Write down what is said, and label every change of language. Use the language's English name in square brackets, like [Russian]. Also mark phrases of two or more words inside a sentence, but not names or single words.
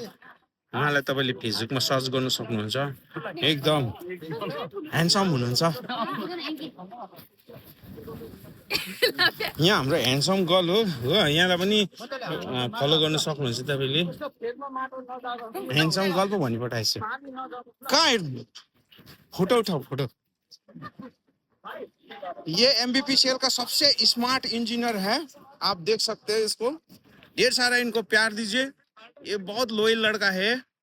[Nepali] उहाँलाई तपाईँले फेसबुकमा सर्च गर्न सक्नुहुन्छ। एकदम ह्यान्डसम हुनुहुन्छ। यहाँ हाम्रो [English] handsome girl [Nepali] हो, यहाँलाई पनि फलो गर्न सक्नुहुन्छ तपाईँले। [English] handsome girl [Nepali] पो भनी पठाएछ। कहाँ फोटो उठाओ फोटो। [Hindi] ये एमबीपीसीएल का सबसे [English] smart engineer [Hindi] है, आप देख सकते हैं इसको। ढेर सारा इनको प्यार दीजिए, ये बहुत लोयल लड़का है।